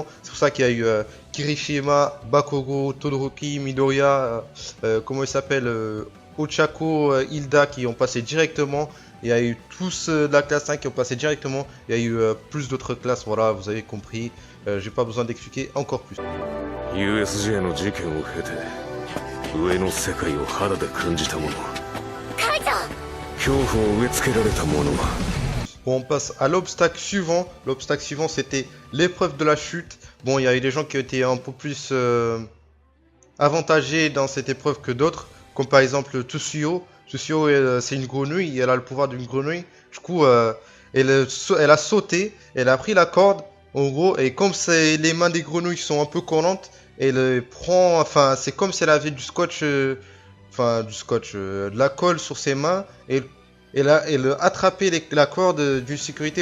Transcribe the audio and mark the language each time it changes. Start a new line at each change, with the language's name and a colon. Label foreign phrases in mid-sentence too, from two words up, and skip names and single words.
French: C'est pour ça qu'il y a eu Kirishima, Bakugo, Todoroki, Midoriya, comment il s'appelle, Ochako, Hilda qui ont passé directement. Il y a eu tous de la classe 5 qui ont passé directement. Il y a eu plus d'autres classes, voilà, vous avez compris. J'ai pas besoin d'expliquer encore plus.
Japanese: USJ の事件を経て上の世界を肌で感じた者、恐怖を植え付けられた者は。
French: Bon, on passe à l'obstacle suivant. L'obstacle suivant, c'était l'épreuve de la chute. Bon, il y a eu des gens qui ont été un peu plus avantagés dans cette épreuve que d'autres, comme par exemple Tsushio. Tsushio, c'est une grenouille, elle a le pouvoir d'une grenouille. Du coup, elle a sauté, elle a pris la corde, en gros, et comme les mains des grenouilles sont un peu collantes, elle prend, enfin, c'est comme si elle avait du scotch, de la colle sur ses mains, et elle a attrapé la corde d'une sécurité.